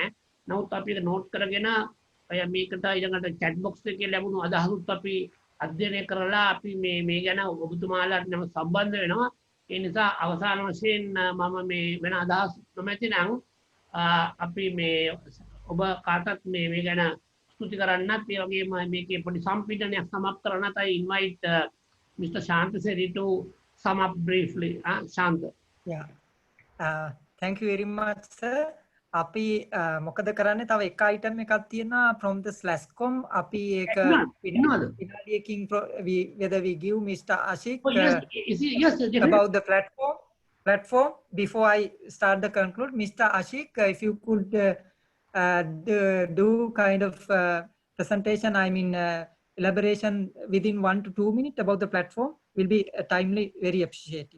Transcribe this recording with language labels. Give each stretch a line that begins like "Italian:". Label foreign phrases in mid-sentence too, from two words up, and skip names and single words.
Sinhala: නමුත් අපි ඒක නෝට් කරගෙන අය මේකට ඊළඟට
English: chat box
Sinhala: එකේ ලැබුණු අදහසුත් අපි අධ්‍යයනය කරලා අපි මේ ගැන ඔබතුමාලාට නම් සම්බන්ධ වෙනවා. ඒ නිසා අවසාන වශයෙන් මම මේ වෙන අදහස් නොමැති නම් අපි මේ ඔබ කාටත් මේ ගැන ස්තුති කරන්නත් ඒ වගේම මේකේ පොඩි සම්පීඩනයක් සමාප්ත කරන්නත්
English: I invite Mr. Shanta Seri to sum up briefly. Shanta. Yeah. Thank you very much, sir.
Sinhala: අපි මොකද කරන්නේ තව එක item එකක් තියෙනවා
English: from the /com
Sinhala: අපි ඒක විනාඩියකින්
English: whether we give Mr. Ashik about the platform before I start the conclude. Mr. Ashik, if you could do kind of presentation, I mean elaboration within 1 to 2 minutes about the platform will be timely, very appreciative.